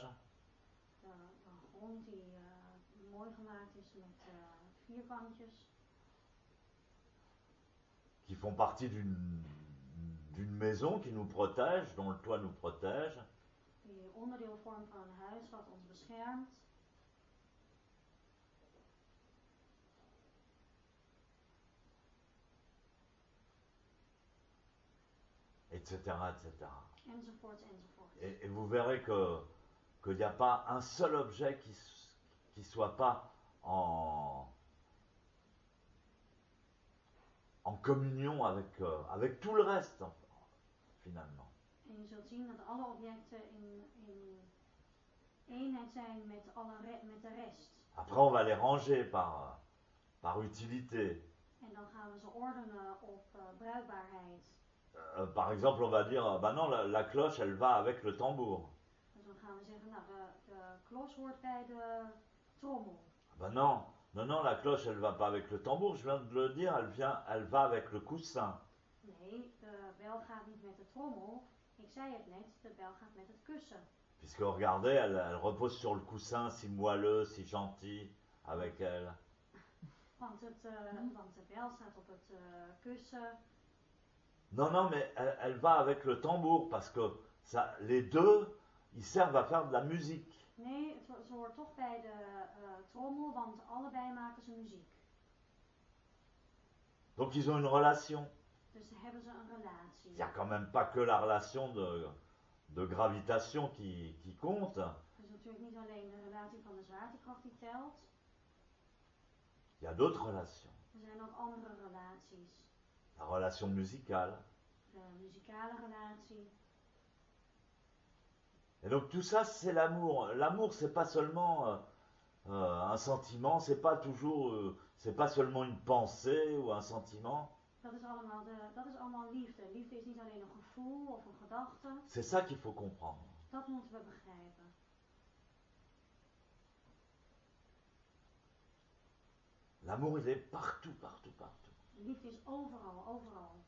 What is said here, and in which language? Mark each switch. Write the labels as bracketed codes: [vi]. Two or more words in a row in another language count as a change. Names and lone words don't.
[nl] De grond die mooi gemaakt is met vierkantjes. [fr] Qui font partie d'une maison qui nous protège, dont le toit nous protège. [nl] Die onderdeel vormt van een huis wat ons beschermt. [fr] Etc. [nl] Enzovoorts, enzovoorts. [fr] Et vous verrez qu'il n'y a pas un seul objet qui soit pas en communion avec tout le reste, finalement. [nl] En je zult zien dat alle objecten in eenheid zijn met de rest. [fr] Après, on va les ranger par utilité. [nl] En dan gaan we ze ordenen op bruikbaarheid. [fr] Par exemple, on va dire, bah non, la cloche, elle va avec le tambour. [nl] Dus dan gaan we zeggen, nou, de klos hoort bij de trommel. [fr] Bah non, la cloche, elle va pas avec le tambour, je viens de le dire, elle va avec le coussin. [nl] Nee, de bel gaat niet met de trommel. Ik zei het net, de bel gaat met het kussen. [fr] Puisque regardez, elle repose sur le coussin, si moelleux, si gentil, avec elle. [nl] Want de bel staat op het kussen. [fr] Non, mais elle va avec le tambour, parce que ça, les deux, ils servent à faire de la musique. [nl] Nee, ze hoort toch bij de trommel, want allebei maken ze muziek. [fr] Donc ils ont une relation. [nl] Dus hebben ze een relatie. [fr] Il n'y a quand même pas que la relation de gravitation qui compte. [nl] Het is natuurlijk niet alleen de relatie van de zwaartekracht die telt. [fr] Il y a d'autres relations. [nl] Er zijn ook andere relaties. [fr] La relation musicale. [nl] De muzikale relatie. [fr] Et donc tout ça, c'est l'amour. L'amour, c'est pas seulement un sentiment, c'est pas toujours, c'est pas seulement une pensée ou un sentiment. [nl] Dat is allemaal liefde. Liefde is niet alleen een gevoel of een gedachte. [fr] C'est ça qu'il faut comprendre. [nl] Dat moeten we begrijpen. [fr] L'amour, il est partout, partout, partout. [nl] Liefde is overal, overal.